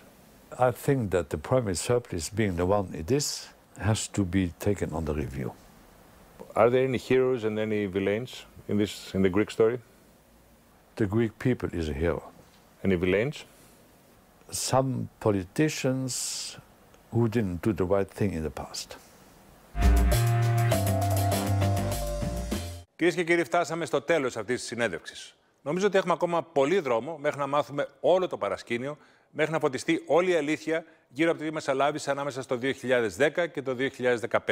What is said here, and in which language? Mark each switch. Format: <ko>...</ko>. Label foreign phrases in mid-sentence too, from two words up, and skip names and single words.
<en>I think that the primary surplus, being the one it is, has to be taken under review. Are there any heroes and any villains in the Greek story? The Greek people is a hero. Any villains? Some politicians who didn't do the right thing in the past.</en> <el>Κυρίες και κύριοι, φτάσαμε στο τέλος αυτής της συνέντευξης. Νομίζω ότι έχουμε ακόμα πολύ δρόμο μέχρι να μάθουμε όλο το παρασκήνιο, μέχρι να φωτιστεί όλη η αλήθεια γύρω από τη μεσολάβηση ανάμεσα στο 2010 και το 2015.</el>